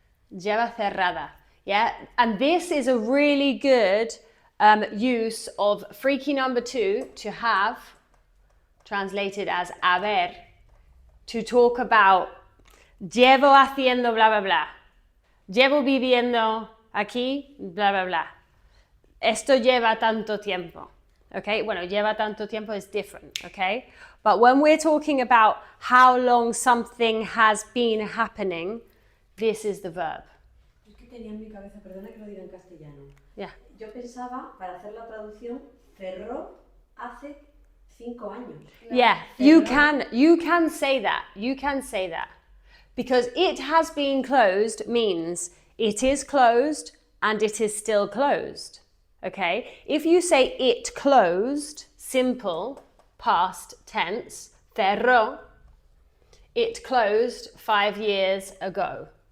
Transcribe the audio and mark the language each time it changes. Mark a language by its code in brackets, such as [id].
[es] Lleva cerrada. [en] Yeah, and this is a really good use of freaky number 2 to have, translated as haber, to talk about [es] llevo haciendo bla bla bla. Llevo viviendo aquí, bla bla bla. Esto lleva tanto tiempo. [en] Okay, [es] bueno, lleva tanto tiempo [en] is different, okay? But when we're talking about how long something has been happening, this is the verb. [es] Es que tenía en mi cabeza, perdona que lo diga en castellano. [en] Yeah. [es] Yo pensaba, para hacer la traducción, cerró hace 5 años. [en] Yeah, you can say that. You can say that. Because it has been closed means it is closed and it is still closed. Okay? If you say it closed, simple, past tense, cerró, it closed 5 years ago.